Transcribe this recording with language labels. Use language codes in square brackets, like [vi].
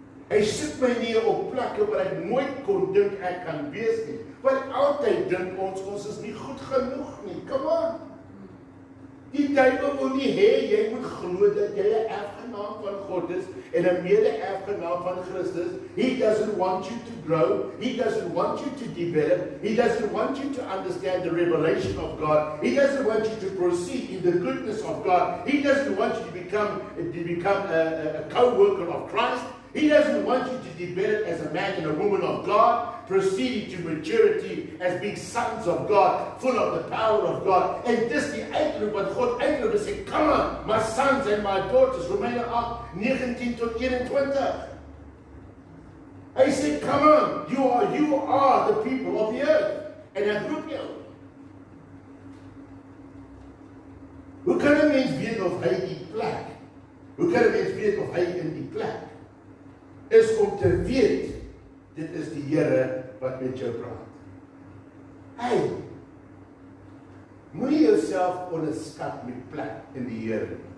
[af] Hy sit my nie op plekke waar ek nooit kon dink ek kan wees nie. Want altyd dink ons is nie goed genoeg nie. [en] Come on. [af] Die duiwel wil nie hê jy moet glo dat jy 'n erfgenaam van God is en 'n mede-erfgenaam van Christus. [en] He doesn't want you to grow. He doesn't want you to develop. He doesn't want you to understand the revelation of God. He doesn't want you to proceed in the goodness of God. He doesn't want you to become a co-worker of Christ. He doesn't want you to develop as a man and a woman of God, proceeding to maturity as being sons of God, full of the power of God. And this [af] die uitroep wat God uitroep en sê, [en] come on, my sons and my daughters, [af] Romeine 8, 19 tot 21. Hy sê, [en] come on, you are the people of the earth. [af] En hy roep jou. Hoe kan 'n mens weet of hy die plek? Hoe kan 'n mens weet of hy in die plek? Is om te weet, dit is die Here wat met jou praat. Hey, moenie jouself onderskat met plek in die Here.